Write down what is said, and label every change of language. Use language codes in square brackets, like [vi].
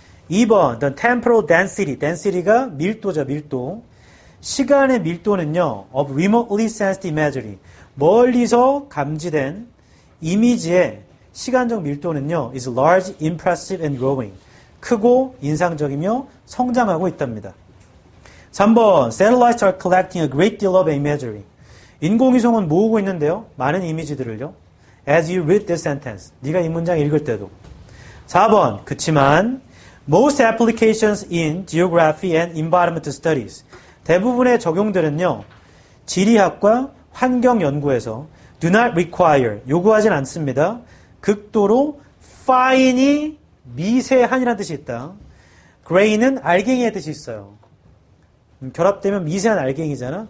[ko] 2번, [en] the temporal density. [ko] density가 밀도죠, 밀도. 시간의 밀도는요, [en] of remotely sensed imagery. [ko] 멀리서 감지된 이미지의 시간적 밀도는요, [en] is large, impressive, and growing. [ko] 크고 인상적이며 성장하고 있답니다. [en] 3번, satellites are collecting a great deal of imagery. [ko] 인공위성은 모으고 있는데요, 많은 이미지들을요. [en] As you read this sentence. [ko] 네가 이 문장 읽을 때도. [en] 4번, [ko] 그치만 [en] most applications in geography and environmental studies. [ko] 대부분의 적용들은요, 지리학과 환경 연구에서 [en] do not require, [ko] 요구하진 않습니다. 극도로 fine이 미세한이라는 뜻이 있다. gray는 알갱이의 뜻이 있어요. 결합되면 미세한 알갱이잖아.